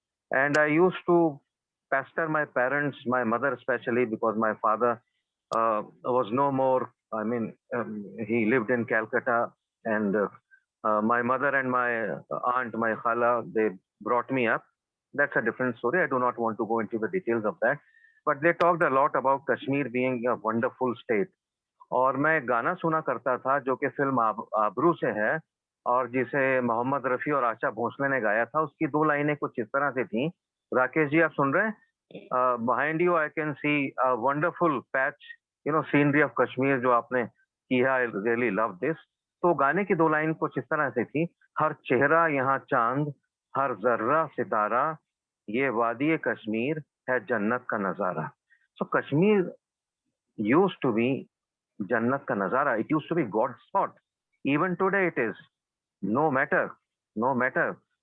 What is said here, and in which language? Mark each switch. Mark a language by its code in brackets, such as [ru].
[en] And I used to pester my parents, my mother especially, because my father was no more. I mean, he lived in Calcutta, and my mother and my aunt, my khala, they brought me up. That's a different story. I do not want to go into the details of that. But they talked a lot about Kashmir being a wonderful state. [hi] और मैं गाना सुना करता था जो कि film आबरू से है, और जिसे मोहम्मद रफ़ी और आशा भोसले ने गाया था। उसकी 2 लाइनें कुछ इस तरह से थी। राकेश जी, आप सुन रहे हैं? [en] behind you I can see a wonderful patch, scenery of Kashmir [hi] जो आपने किया। [en] I really love this. [hi] तो गाने की 2 लाइन कुछ इस तरह से थी, हर चेहरा यहाँ चांद, हर ज़र्रा सितारा, ये वादी कश्मीर है जन्नत का नज़ारा। [en] so Kashmir used to be [hi] Jannat ka nazara. [en] It used to be God's spot. Even today it is. No matter.